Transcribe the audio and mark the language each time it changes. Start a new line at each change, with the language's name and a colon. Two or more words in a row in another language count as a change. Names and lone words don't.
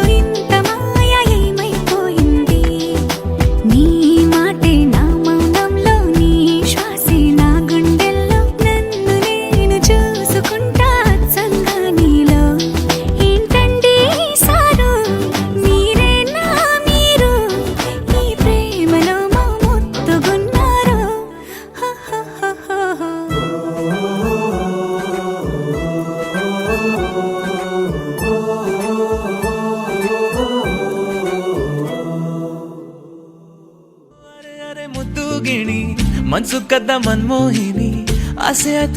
Telugu: ఇంత మాయ ఏమైపోయింది నీ మాటే నా మౌనంలో నీ శ్వాసే నా గుండెల్లో నన్ను నేను చూసుకుంటా అచ్చంగా నీలో ఏంటండి సారు మీరేనా మీరు ఈ ప్రేమలో మా ముత్తుగున్నారు హో హో హో హో హో.
Kannada: ಅರೆ ಅರೆ ಮುದ್ದು ಗಿಣಿ ಮನ್ಸು ಕದ್ದ ಮನ್ಮೋಹಿನಿ ಆಸೆ ಆಯ್ತು